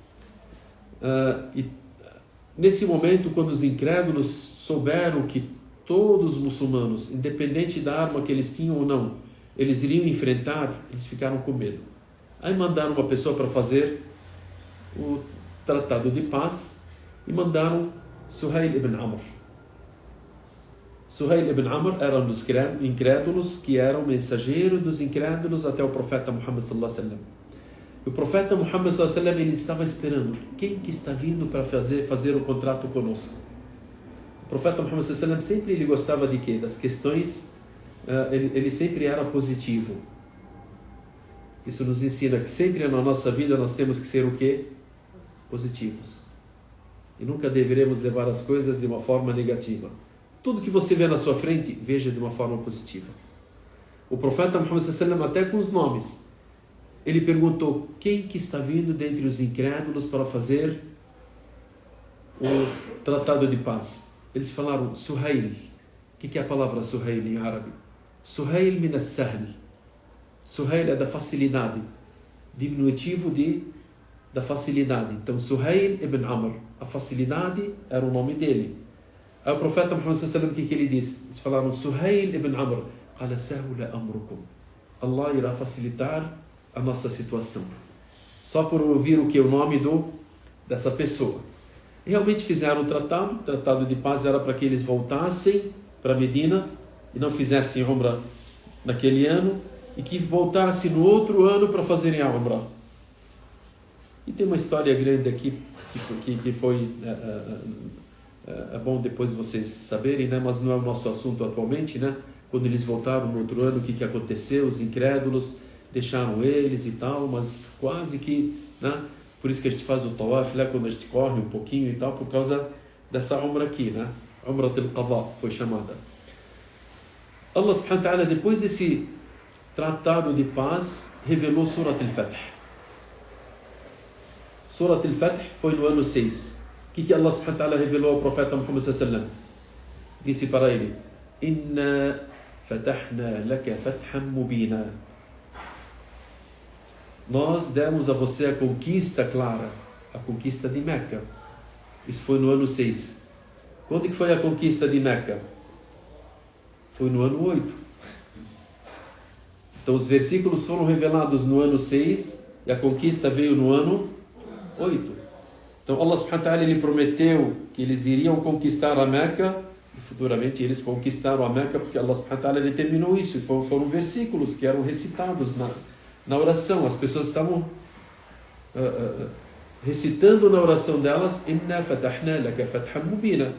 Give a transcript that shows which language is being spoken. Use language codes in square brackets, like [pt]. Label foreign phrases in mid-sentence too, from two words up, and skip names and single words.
[pt] E nesse momento, quando os incrédulos souberam que todos os muçulmanos, independente da arma que eles tinham ou não, eles iriam enfrentar, eles ficaram com medo. Aí mandaram uma pessoa para fazer o tratado de paz e mandaram Suhail ibn Amr. Suhail ibn Amr era um dos incrédulos que era o mensageiro dos incrédulos até o profeta Muhammad [ar] صلى الله عليه وسلم. [pt] E o profeta Muhammad [ar] صلى الله عليه وسلم, [pt] ele estava esperando quem que está vindo para fazer o contrato conosco. O profeta Muhammad [ar] صلى الله عليه وسلم [pt] sempre ele gostava de quê? Das questões, ele sempre era positivo. Isso nos ensina que sempre na nossa vida nós temos que ser o quê? Positivos. E nunca deveremos levar as coisas de uma forma negativa. Tudo que você vê na sua frente, veja de uma forma positiva. O profeta Muhammad [ar] صلى الله عليه وسلم, [pt] até com os nomes, ele perguntou quem que está vindo dentre os incrédulos para fazer o tratado de paz. Eles falaram Suhail. O que é a palavra Suhail em árabe? [ar] سهيل من السهل. [pt] Suhail é da facilidade, diminutivo da facilidade. Então Suhail ibn Amr, a facilidade era o nome dele. Aí o profeta Muhammad [ar] صلى الله عليه وسلم, [pt] o que ele disse? Eles falaram Suhail ibn Amr. [ar] قال سهل أمركم. [pt] Allah irá facilitar a nossa situação. Só por ouvir o que o nome dessa pessoa. E realmente fizeram o tratado de paz era para que eles voltassem para Medina e não fizessem Umrah naquele ano e que voltassem no outro ano para fazerem a Umrah. E tem uma história grande aqui que foi é bom depois vocês saberem, né? Mas não é o nosso assunto atualmente, né? Quando eles voltaram no outro ano, o que aconteceu? Os incrédulos deixaram eles e tal, mas quase que, né? Por isso que a gente faz o tawaf, né? Quando a gente corre um pouquinho e tal, por causa dessa Umrah aqui, né? [ar] عمرة القضاء [pt] foi chamada. Allah [ar] سبحانه وتعالى, [pt] depois desse tratado de paz, revelou Surat al-Fath. Surat al-Fath foi no ano 6. O que Allah [ar] سبحانه وتعالى [pt] revelou ao profeta Muhammad [ar] صلى الله عليه وسلم? [pt] Disse para ele: [ar] إنا فتحنا لك فتحا مبينا. [pt] Nós demos a você a conquista clara, a conquista de Meca. Isso foi no ano 6. Quando que foi a conquista de Meca? Foi no ano 8. Então os versículos foram revelados no ano 6 e a conquista veio no ano 8. Então Allah [ar] سبحانه وتعالى, [pt] ele prometeu que eles iriam conquistar a Meca e futuramente eles conquistaram a Meca porque Allah [ar] سبحانه وتعالى [pt] determinou isso. E foram versículos que eram recitados na oração. As pessoas estavam recitando na oração delas: [ar] إنا فتحنا لك فتحا مبينا.